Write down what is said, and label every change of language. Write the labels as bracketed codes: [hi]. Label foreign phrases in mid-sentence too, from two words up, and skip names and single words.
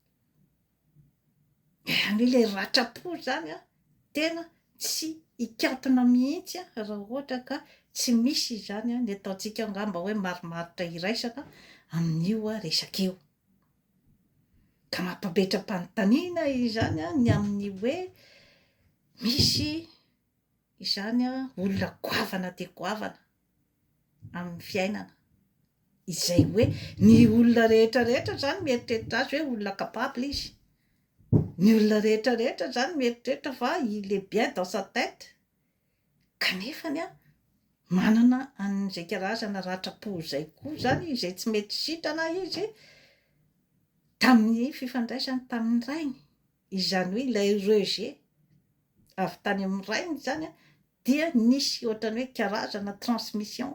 [mg] an'ile ratra-po zany tena tsy hikatona mihitsy raha ohatra ka tsy misy zany ny ataontsika angamba hoe marimaritra iraisana amin'io resaka io, ka mampametra-panontaniana izany ny amin'ny hoe misy izany olona goavana de goavana amin'ny fiainana. Izay hoe ny olona rehetrarehetra zany mieritreritra azy hoe olona capable izy. Ny olona rehetrarehetra zany mieritreritra fa [fr] il est bien dans sa tête. [mg] Kanefany a manana an'izay karazana ratra-po zay koa zany izay tsy mety sitrana izy tamin'ny fifandraisany tamin'ny rainy. Izany hoe ilay rejet avy tany amin'ny rainy zany a dia nisy ohatrany hoe karazana transmission.